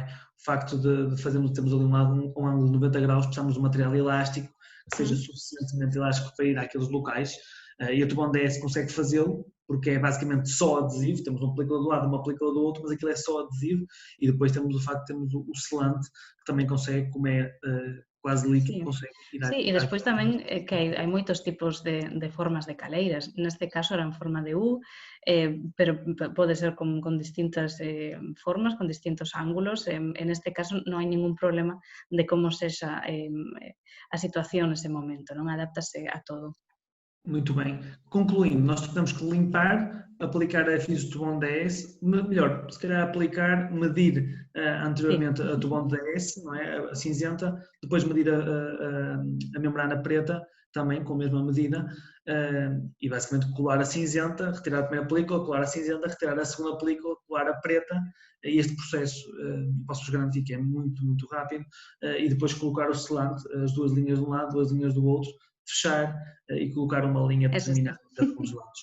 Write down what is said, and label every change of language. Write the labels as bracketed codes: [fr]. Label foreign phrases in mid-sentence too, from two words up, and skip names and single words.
[pt] O facto de fazermos, temos ali um ângulo de 90 graus, precisamos de um material elástico, que seja suficientemente elástico para ir àqueles locais, e a Tubão DS consegue fazê-lo, porque é basicamente só adesivo, temos uma película do lado, uma película do outro, mas aquilo é só adesivo, e depois temos o facto de termos o selante, que também consegue, como é quase líquido, consegue ir [gl] Sí, e despois tamén que hai moitos tipos de formas de caleiras, neste caso era en forma de U, pero pode ser con distintas formas, con distintos ángulos, en este caso non hai ningún problema de como sexa a situación nese momento, non adaptase a todo. [pt] Muito bem. Concluindo, nós temos que limpar, aplicar a FIS do Tubão 10, melhor, se calhar aplicar, medir anteriormente a Tubão 10, não é? A cinzenta, depois medir a membrana preta, também com a mesma medida, e basicamente colar a cinzenta, retirar a primeira película, colar a cinzenta, retirar a segunda película, colar a preta, e este processo, posso-vos garantir que é muito, muito rápido, e depois colocar o selante, as duas linhas de um lado, duas linhas do outro, fechar e colocar uma linha determinada pelos lados.